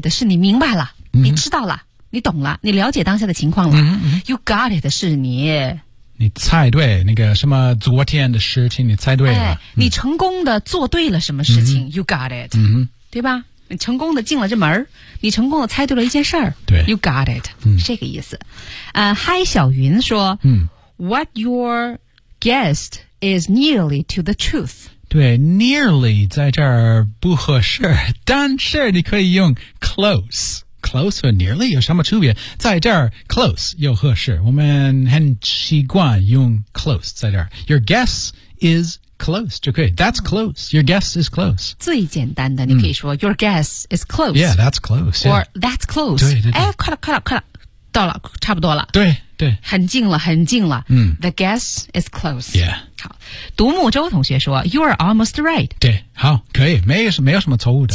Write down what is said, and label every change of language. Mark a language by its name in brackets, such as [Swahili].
[English] get it [Chinese] 是你明白了、你知道了，你懂了，你了解当下的情况了。 [English] You got it [Chinese] 是你猜对那个什么昨天的事情，你猜对了、你成功的做对了什么事情、 [English] You got it、 [Chinese] 对吧，你成功的进了这门，你成功的猜对了一件事儿。对， [English] You got it、 [Chinese] 这个意思。嗨小云说、 [English] What your guest is nearly to the truth。 [Chinese] 对， nearly 在这儿不合适，但是你可以用 closeclose 和 nearly 有什么区别，在这儿 close 又合适，我们很习惯用 close 在这儿。 [English] Your guess is close [Chinese] 就可以， [English] that's close, your guess is close。 [Chinese] 最简单的你可以说、 [English] Your guess is close, yeah, that's close, or that's close, [Chinese] 对对对，快了快了快了，到了差不多了，对对，很近了很近了、 [English] The guess is close, yeah。 [Chinese] 好，独木舟同学说 [English] you are almost right, [Chinese] 对，好，可以，没有什么错误的，